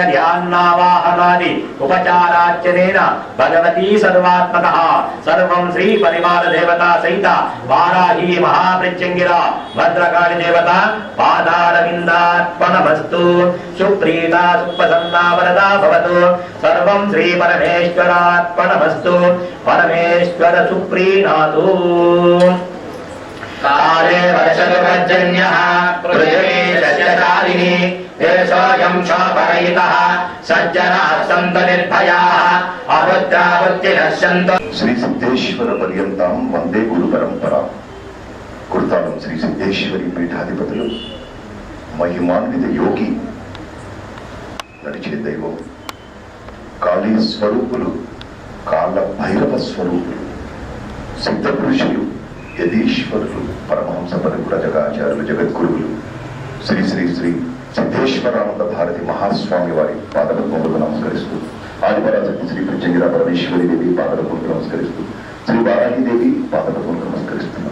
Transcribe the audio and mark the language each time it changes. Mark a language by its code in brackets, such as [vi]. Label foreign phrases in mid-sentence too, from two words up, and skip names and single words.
[sa] ध्यानावाहनादि उपचारार्चनेन भगवती सर्वात्मकः सर्वं श्री परिवार देवता सहित वाराही महाप्रत्यङ्गिरा भद्रकाली देवता पादारविन्दार्पणमस्तु सुप्रीता सुप्रसन्ना वरदा भवतु सर्वं श्री परमेश्वरार्पणमस्तु परमेश्वर सुप्रीणातु काले वर्षदुर्जन्यः पृथिवी सस्यशालिनी देशोऽयं क्षोभरहितः सज्जनाः सन्तु निर्भयाः अभद्रावृत्तिनः सन्तु. శ్రీ సిద్ధేశ్వర పర్యంతం వందే గురు పరంపర. [te] కుర్తాలం శ్రీ సిద్ధేశ్వరి పీఠాధిపతులు మహిమాన్విత యోగి నడిచే దైవం కాళీ స్వరూపులు కాళ్ళ భైరవ స్వరూపులు సిద్ధ పురుషులు యదీశ్వరులు పరమహంస పరివ్రజకాచార్యులు జగద్గురువులు శ్రీ శ్రీ శ్రీ సిద్ధేశ్వరానంద భారతి మహాస్వామి వారి పాదపద్మములకు నమస్కరిస్తూ ఆదిపరాశక్తి శ్రీ ప్రత్యంగిరా పరమేశ్వరి దేవి పాదపద్మములకు నమస్కరిస్తూ శ్రీ వారాహిదేవి పాదపద్మములకు నమస్కరిస్తున్నాం.